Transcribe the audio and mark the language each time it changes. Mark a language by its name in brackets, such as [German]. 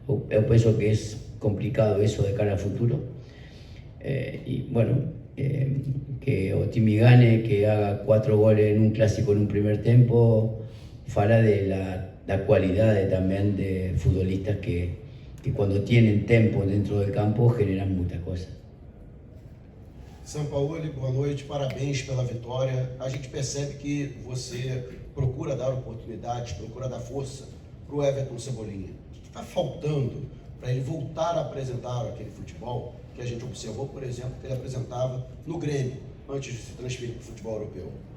[Portuguese] Eu penso que é complicado isso de cara ao futuro. [Spanish] E, bueno, que o time gane, que haga 4 goles en un clásico en un primer tiempo, fala de la cualidad también de futbolistas que cuando tienen tempo dentro del campo generan muchas cosas. [Portuguese] Sampaoli, boa noite, parabéns pela vitória. A gente percebe que você procura dar oportunidades, procura dar força para o Everton Cebolinha. O que está faltando para ele voltar a apresentar aquele futebol que a gente observou, por exemplo, que ele apresentava no Grêmio, antes de se transferir para o futebol europeu?